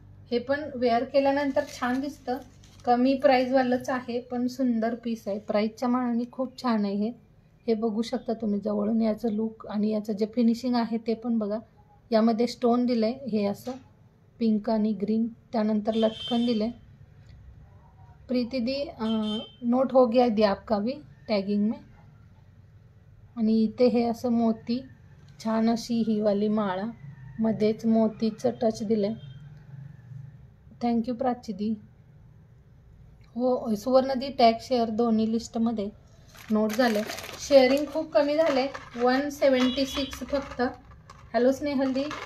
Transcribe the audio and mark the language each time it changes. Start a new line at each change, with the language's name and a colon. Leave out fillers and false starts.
Marathi: हे पण वेअर केल्यानंतर छान दिसतं. कमी प्राईजवालंच आहे पण सुंदर पीस आहे. प्राईजच्या मानाने खूप छान आहे हे. हे बघू शकता तुम्ही जवळून याचं लुक आणि याचं जे फिनिशिंग आहे ते पण बघा. यामध्ये स्टोन दिले हे असं पिंक आणि ग्रीन. त्यानंतर लटकन दिले.
Hindi: प्रीति दी नोट हो गया दी आपका भी टॅगिंग में.
Marathi: आणि इथे हे असं मोती छान अशी ही वाली माळा मध्येच मोतीचं टच दिले. थँक्यू प्राची दी. हो सुवर्णदी टॅग शेअर दोन्ही लिस्टमध्ये नोट झाले. शेअरिंग खूप कमी झाले. 176 फक्त. हॅलो स्नेहलदी.